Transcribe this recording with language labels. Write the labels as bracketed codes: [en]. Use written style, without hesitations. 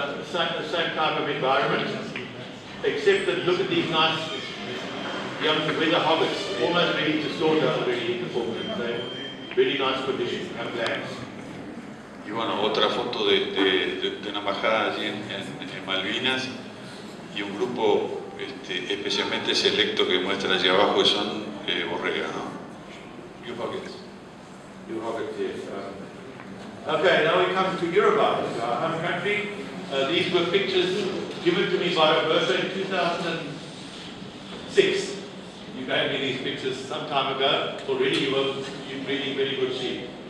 [en] Same type of environment, except that look at these nice young weather hobbits, almost ready to slaughter already in the Falklands. They're really nice condition, young lambs. [es] Y bueno, otra foto de una embajada allí en Malvinas y un grupo especialmente selecto que muestra allí abajo, que son borregas, ¿no? [en] New hoggets. New hoggets, yes. Okay, now we come to Uruguay, our home country. These were pictures given to me by Roberto in 2006. You gave me these pictures some time ago. Already you're breeding very good sheep.